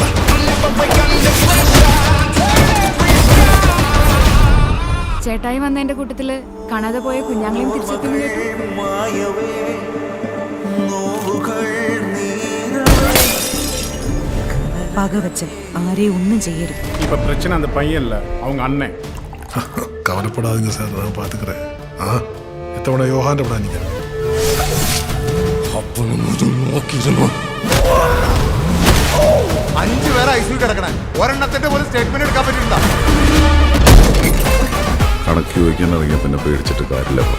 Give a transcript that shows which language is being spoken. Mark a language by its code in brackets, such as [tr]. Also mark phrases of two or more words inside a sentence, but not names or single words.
[ml] ചേട്ടായി വന്നതിന്റെ കൂട്ടത്തില് കാണാതെ പോയ കുഞ്ഞാങ്ങളെയും തിരിച്ചെത്തുന്നു കേട്ടു. പകവച്ച് ആരെയും ഒന്നും ചെയ്യരുത്. [ta] இப்ப பிரச்சனை அந்த பையன் இல்ல, அவங்க அண்ணன். கவலப்படாதே சார், நான் பாத்துக்கறே. [ml] ആ ഇത്തവണ യോഹാന്റെ ഇവിടെ എനിക്ക് 5 പേരെ ഐസിയു കിടക്കണേ. ഒരെണ്ണത്തിന്റെ പോലും സ്റ്റേറ്റ്മെന്റ് എടുക്കാൻ പറ്റില്ല. കണക്ക് ചോദിക്കാൻ ഇറങ്ങിയ പിന്നെ പേടിച്ചിട്ട് കാര്യമില്ല.